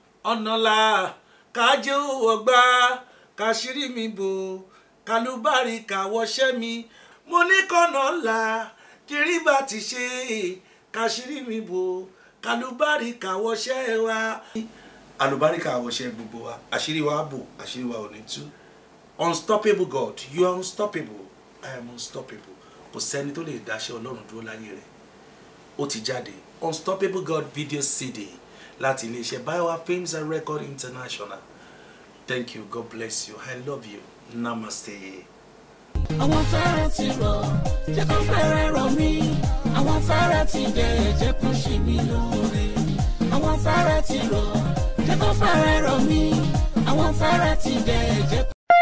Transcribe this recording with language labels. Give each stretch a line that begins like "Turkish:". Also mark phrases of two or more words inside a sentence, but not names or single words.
Yoruba: Ọ̀nà là, ká jẹ́ òwò gbà, ká ṣírí mi bò, kálúbáríkà wọṣẹ́ mi. Mo ní kọ́nà là, kí rí bá ti ṣe, ká ṣírí mi bò. Kálùbáríkà wọṣẹ́ wa. Àlùbáríkà wọṣẹ́ gbogbo wa. Àṣírí wa bò, àṣírí wa ò ní tú.
English: Unstoppable God, you are unstoppable. I am unstoppable.
Yoruba: Kò sẹ́ni tó lè dáṣẹ́ Ọlọ́run dúró láyé rẹ̀. Ó ti jáde.
English: Unstoppable God video C D
Yoruba: láti iléeṣẹ́
English: Biowa Films and Record International. Thank you. God bless you. I love you. Namaste.
Yoruba: Àwọn afárá ti rọ̀, jẹ́ kó fẹ́rẹ̀ rọ̀ mí. Àwọn afárá ti dẹ̀, jẹ́ kó ṣe mí lóore. Àwọn afárá ti rọ̀, jẹ́ kó fẹ́rẹ̀ rọ̀ mí. Àwọn afárá ti dẹ̀, jẹ́ kó